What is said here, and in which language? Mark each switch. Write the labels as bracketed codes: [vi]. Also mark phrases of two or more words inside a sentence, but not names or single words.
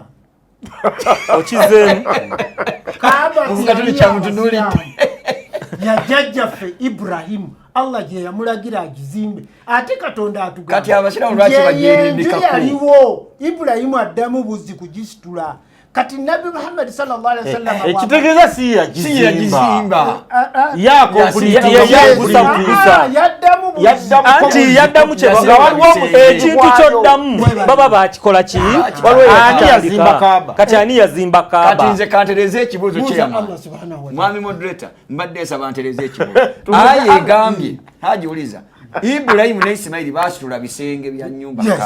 [lg] Okizeemu. Kaaba si y'abasiraamu. Ya jjajjaffe Ibrahimu Allah gye yamulagira agizimbe ate Katonda atugamba kati abasiraamu lwaki bagyerindikako yaliwo Ibrahimu addamu buzzi kugisitula kati Nabi Muhammad [ar] صلى الله عليه وسلم [lg] ekitegeeza si yagizimba yaddamu kyebaga waliwo ekintu kyoddamu baba bakikola ki kati ani yazimba Kaaba. Kati nze kantereze ekibuuzo kyeyama mwami moderator mbadde nsaba ntereze ekibuuzo aya egambye hajiwuliza Ibulayimu ne Isimayiri basitula bisenge bya nnyumba Kaaba.